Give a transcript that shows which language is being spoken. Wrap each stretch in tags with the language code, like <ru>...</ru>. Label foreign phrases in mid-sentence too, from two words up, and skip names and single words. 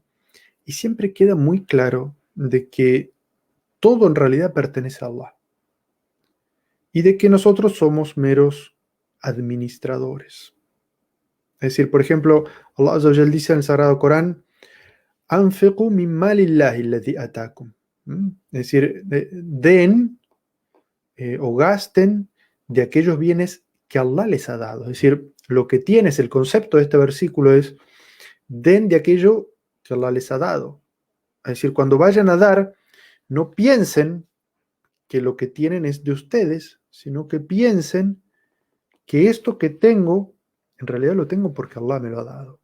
<es>Y siempre queda muy claro de que todo en realidad pertenece a Allah y de que nosotros somos meros administradores. Es decir, por ejemplo,</es> <ar>الله عز وجل</ar> <es>dice en el Sagrado Corán,</es> <ar>"أنفقوا من مال الله الذي آتاكم".</ar> <es>Es decir, den o gasten de aquellos bienes que Allah les ha dado. Es decir, lo que tienes, el concepto de este versículo es, den de aquello que Allah les ha dado. Es decir, cuando vayan a dar, no piensen que lo que tienen es de ustedes, sino que piensen que esto que tengo, en realidad lo tengo porque Allah me lo ha dado.</es>